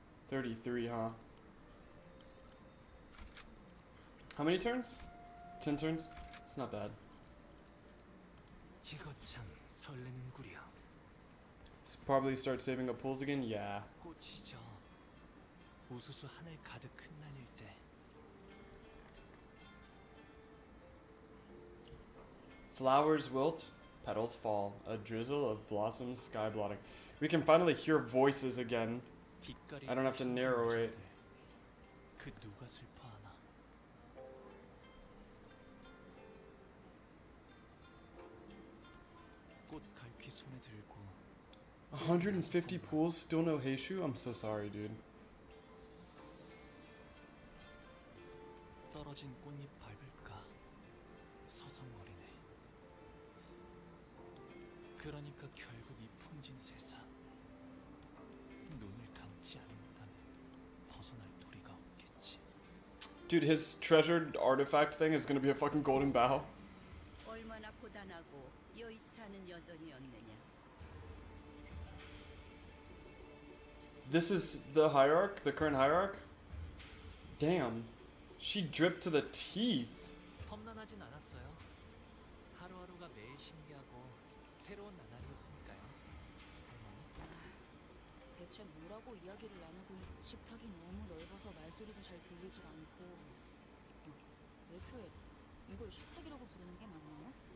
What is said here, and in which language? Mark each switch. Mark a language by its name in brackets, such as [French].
[English] $33, huh? How many turns? 10 turns? It's not bad. [Korean] 이거 참 설레는구려. [English] Probably start saving up pools again? Yeah. [Korean] 꽃이죠. 우수수 하늘 가득 흩날릴 때. [English] Flowers wilt, petals fall. A drizzle of blossoms sky blotting. We can finally hear voices again. I don't have to narrate. [Korean] 그 누가 슬퍼하나. 꽃 갈퀴 손에 들고 [English] 150 pools, still no Heishu? I'm so sorry, dude. [Korean] 떨어진 꽃잎 밟을까 서성거리네. 그러니까 결국 이 풍진 세상 눈을 감지 않는다면 벗어날 도리가 없겠지. [English] Dude, his treasured artifact thing is gonna be a fucking golden bow. [Korean] 얼마나 고단하고 여의치 않은 여정이었느냐. [English] This is the hierarch, the current hierarch? Damn. She dripped to the teeth. [Korean] 험난하진 않았어요. 하루하루가 매일 신기하고 새로운 나날이었으니까요. 할머니. 대체 뭐라고 이야기를 나누고 식탁이 너무 넓어서 말소리도 잘 들리질 않고 애초에 이걸 식탁이라고 부르는 게 맞나요?